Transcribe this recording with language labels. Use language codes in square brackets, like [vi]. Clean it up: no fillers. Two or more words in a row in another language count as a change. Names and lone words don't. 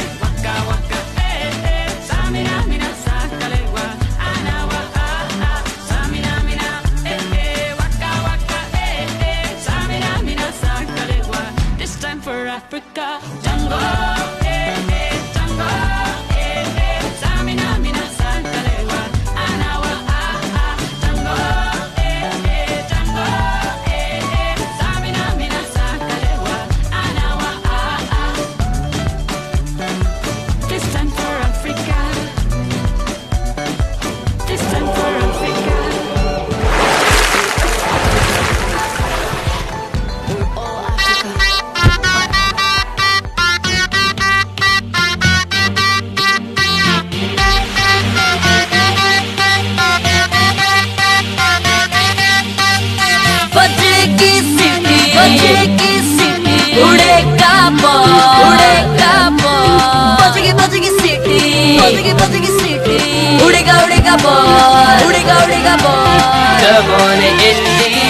[en] Waka, waka, eh, eh. Samina, mina, sangalewa, anawa, ah, ah. Samina, mina, eh, eh. Waka, waka, eh, eh. Samina, mina, sangalewa, this time for Africa. Tango, eh, eh. Tango, eh, eh. Samina, mina, sangalewa, anawa, ah, ah. Tango, eh, eh. Tango, eh, eh. Samina, mina, sangalewa, anawa, ah, ah. This time for Africa. This time for Africa. We're all Africa. [hi] बजेगी सीटी उड़ेगा बॉल बजेगी सीटी उड़ेगा बॉल [en] Come on India